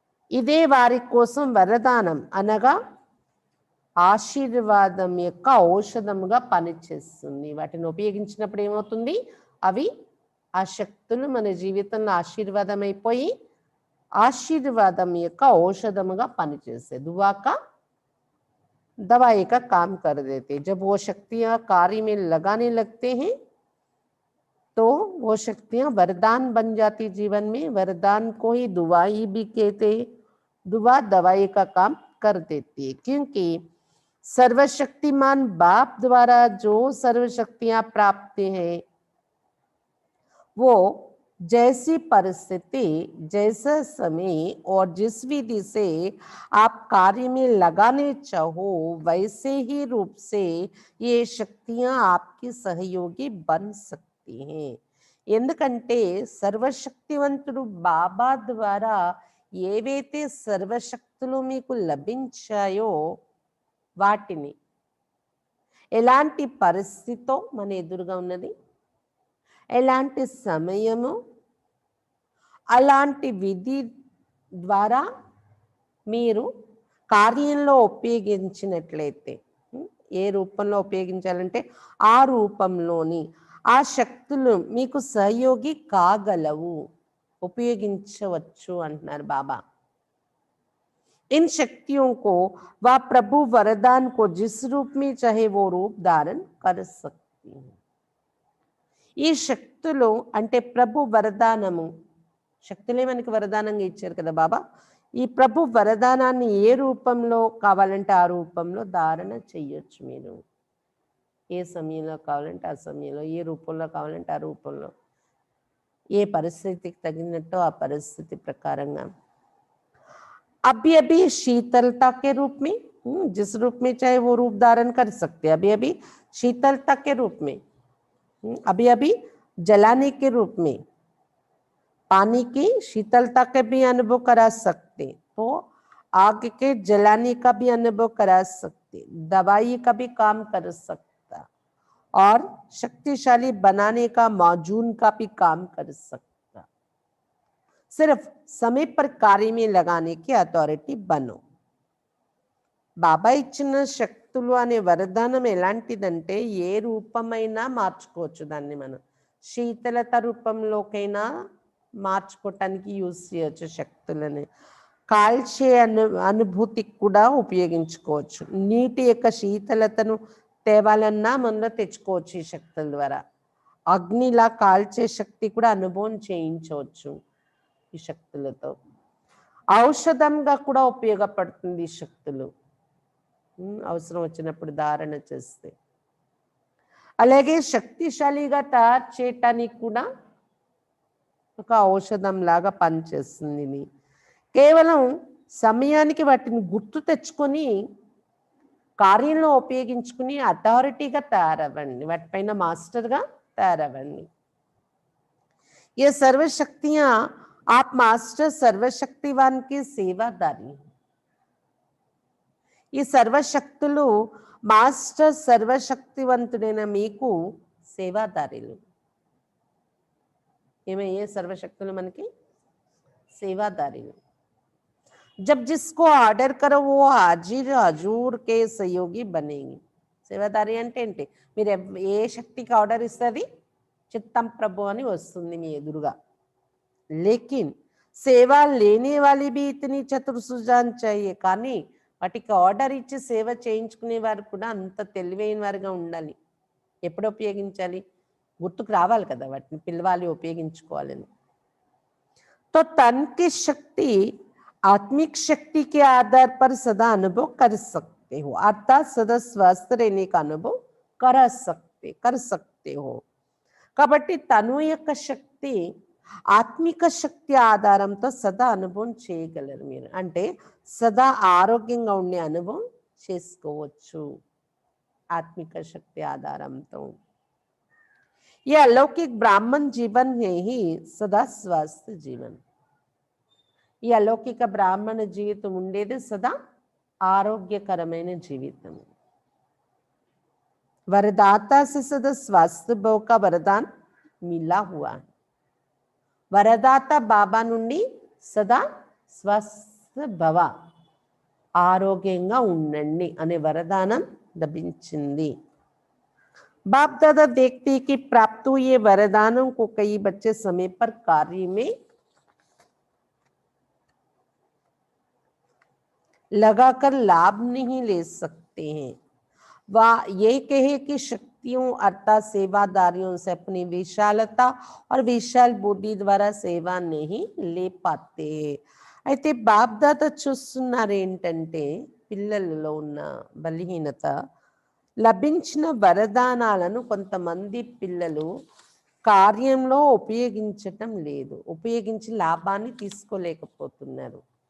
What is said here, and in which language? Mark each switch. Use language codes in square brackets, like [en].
[te] ఇదే వారి కోసం వరదానం అనగా ఆశీర్వాదం యొక్క ఔషధముగా పనిచేస్తుంది. వాటిని ఉపయోగించినప్పుడు ఏమవుతుంది? అవి ఆ శక్తులు మన జీవితంలో ఆశీర్వాదం అయిపోయి ఆశీర్వాదం యొక్క ఔషధముగా పనిచేస్తాయి. [hi] दुआ का दवाई का काम कर देते. जब वो शक्तियां कार्य में लगाने लगते हैं तो वो शक्तियां वरदान बन जाती जीवन में. वरदान को ही दुआई भी कहते हैं. दुआ दवाई का काम कर देती है, क्योंकि सर्वशक्तिमान बाप द्वारा जो सर्वशक्तियां प्राप्त हैं वो जैसी परिस्थिति, जैसा समय और जिस विधि से आप कार्य में लगाने चाहो वैसे ही रूप से ये शक्तियां आपकी सहयोगी बन सकती हैं. [te] ఎందుకంటే సర్వశక్తివంతుడు బాబా ద్వారా ఏవైతే సర్వశక్తులు మీకు లభించాయో వాటిని ఎలాంటి పరిస్థితితో మన ఎదురుగా ఉన్నది, ఎలాంటి సమయము, అలాంటి విధి ద్వారా మీరు కార్యంలో ఉపయోగించినట్లయితే, ఏ రూపంలో ఉపయోగించాలంటే ఆ రూపంలోని ఆ శక్తులు మీకు సహయోగి కాగలవు, ఉపయోగించవచ్చు అంటున్నారు బాబా. [hi] इन शक्तियों को वह प्रभु वरदान को जिस रूप में चाहे वो रूप धारण कर सकती है. [te] ఈ శక్తులు అంటే ప్రభు వరదానము, శక్తులే మనకి వరదానంగా ఇచ్చారు కదా బాబా. ఈ ప్రభు వరదానాన్ని ఏ రూపంలో కావాలంటే ఆ రూపంలో ధారణ చెయ్యొచ్చు మీరు. ఏ సమయంలో కావాలంటే ఆ సమయంలో, ఏ రూపంలో కావాలంటే ఆ రూపంలో, ఏ పరిస్థితికి తగినట్టు ఆ పరిస్థితి ప్రకారంగా. [hi] अभी अभी शीतलता के रूप में, जिस रूप में चाहे वो रूप धारण कर सकते हैं. अभी अभी शीतलता के रूप में, अभी अभी जलाने के रूप में, पानी की शीतलता के भी अनुभव करा सकते, तो आग के जलाने का भी अनुभव करा सकते, दवाई का भी काम कर सकता और शक्तिशाली बनाने का, मौजून का भी काम कर सकता. सिर्फ समय पर कार्य में लगाने की अथॉरिटी बनो. [te] బాబా ఇచ్చిన శక్తులు అనే వరదానం ఎలాంటిదంటే ఏ రూపమైనా మార్చుకోవచ్చు దాన్ని మనం. శీతలత రూపంలోకైనా మార్చుకోవటానికి యూజ్ చేయొచ్చు శక్తులని. కాల్చే అనుభూతికి కూడా ఉపయోగించుకోవచ్చు. నీటి యొక్క శీతలతను తేవాలన్నా మనలో తెచ్చుకోవచ్చు ఈ శక్తుల ద్వారా. అగ్నిలా కాల్చే శక్తి కూడా అనుభవం చేయించవచ్చు ఈ శక్తులతో. ఔషధంగా కూడా ఉపయోగపడుతుంది ఈ శక్తులు, అవసరం వచ్చినప్పుడు ధారణ చేస్తే. అలాగే శక్తిశాలిగా తయారు చేయటానికి కూడా ఒక ఔషధం లాగా పనిచేస్తుంది ఇది. కేవలం సమయానికి వాటిని గుర్తు తెచ్చుకొని కార్యంలో ఉపయోగించుకుని అథారిటీగా తయారవ్వండి, వాటిపైన మాస్టర్గా తయారవ్వండి. [hi] ये सर्व शक्तियां आप मास्टर सर्वशक्तिवान की सेवादारी. [te] ఈ సర్వశక్తులు మాస్టర్ సర్వశక్తివంతుడైన మీకు సేవాదారులు. ఏమయ్యే సర్వశక్తులు మనకి సేవాదారులు. [hi] जब जिसको ఆర్డర్ करो वो हाजिर हजूर के सहयोगी बनेगी. [te] సేవాదారి అంటే ఏంటి? మీరు ఏ శక్తికి ఆర్డర్ ఇస్తుంది, చిత్తం ప్రభు అని వస్తుంది మీ ఎదురుగా. [hi] లేకిన్ సేవ లేనే వాలి भी इतनी चतुर सुजान चाहिए. [te] కానీ వాటికి ఆర్డర్ ఇచ్చి సేవ చేయించుకునే వారు కూడా అంత తెలివైన వారుగా ఉండాలి. ఎప్పుడు ఉపయోగించాలి? గుర్తుకు రావాలి కదా, వాటిని పిలవాలి, ఉపయోగించుకోవాలని. [hi] तो तन की शक्ति आत्मिक शक्ति के आधार पर सदा अनुभव कर सकते हो, अर्थात सदा स्वस्थ रहने का अनुभव कर सकते हो. [te] కాబట్టి తను యొక్క శక్తి ఆత్మిక శక్తి ఆధారంతో సదా అనుభవం చేయగలరు మీరు. అంటే సదా ఆరోగ్యంగా ఉండే అనుభవం చేసుకోవచ్చు ఆత్మిక శక్తి ఆధారంతో. [hi] ये अलौकिक ब्राह्मण जीवन है ही सदा स्वस्थ जीवन. [te] ఈ అలౌకిక బ్రాహ్మణ జీవితం ఉండేది సదా ఆరోగ్యకరమైన జీవితం. [hi] वरदाता से सदा स्वास्थ्य भव का वरदान मिला हुआ. [te] వరదాత బాబా నుండి సదా స్వస్థ భవ, ఆరోగ్యంగా ఉండండి అనే వరదానం లభించింది. [hi] बाप दादा देखते कि प्राप्त हुए वरदानों को कई बच्चे समय पर कार्य में लगाकर लाभ नहीं ले सकते हैं. वह ये कहे कि शक्तियों अर्थात सेवादारियों से अपनी विशालता और विशाल बुद्धि द्वारा सेवा नहीं ले पाते. [te] అయితే బాప్దాత చూస్తున్నారు ఏంటంటే పిల్లలలో ఉన్న బలహీనత, లభించిన వరదానాలను కొంతమంది పిల్లలు కార్యంలో ఉపయోగించటం లేదు, ఉపయోగించి లాభాన్ని తీసుకోలేకపోతున్నారు.